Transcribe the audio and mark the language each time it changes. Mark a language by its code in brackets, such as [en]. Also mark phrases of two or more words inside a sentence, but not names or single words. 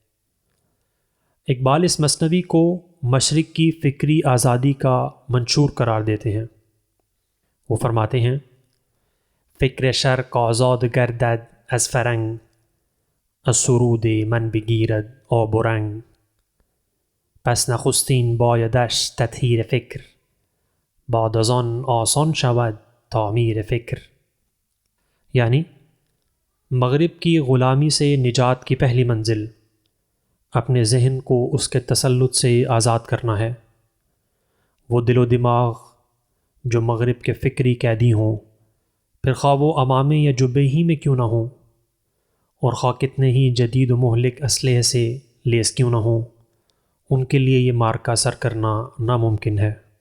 [ur] اقبال اس مثنوی کو مشرق کی فکری آزادی کا منشور قرار دیتے ہیں۔ وہ فرماتے ہیں، [fa] فکر شرق آزاد گردد از فرنگ، از سرود من بگیرد آب و رنگ، پس نخستین بایدش تطهیر فکر، بعد از آن آسان شود تعمیر فکر، [ur] یعنی مغرب کی غلامی سے نجات کی پہلی منزل اپنے ذہن کو اس کے تسلط سے آزاد کرنا ہے۔ وہ دل و دماغ جو مغرب کے فکری قیدی ہوں، پھر خواہ وہ عمامے یا جبے ہی میں کیوں نہ ہوں، اور خواہ کتنے ہی جدید و مہلک اسلحے سے لیس کیوں نہ ہوں، ان کے لیے یہ معرکہ سر کرنا ناممکن ہے۔